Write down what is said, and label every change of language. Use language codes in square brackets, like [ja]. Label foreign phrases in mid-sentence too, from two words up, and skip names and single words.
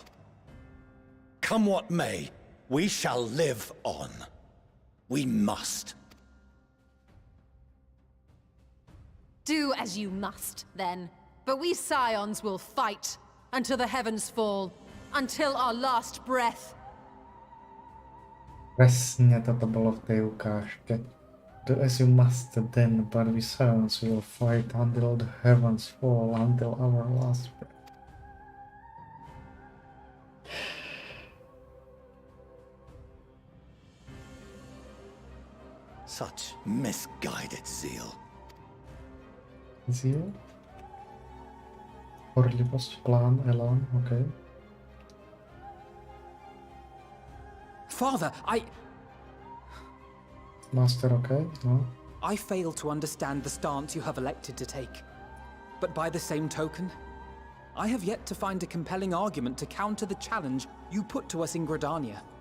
[en] Come what may, we shall live on. We must. Do as you must, then. But we Scions will fight until the heavens fall, until our last breath. [sk] Presne toto bolo v tej ukážke. [en] Do as you must then, but we Scions will fight until the heavens fall, until our last breath. Such misguided zeal. Zeal? [sk] Horlivosť, plán, elán, okay. [en] Father, Master, okay, no. I fail to understand the stance you have elected to take. But by the same token, I have yet to find a compelling argument to counter the challenge you put to us in Gridania.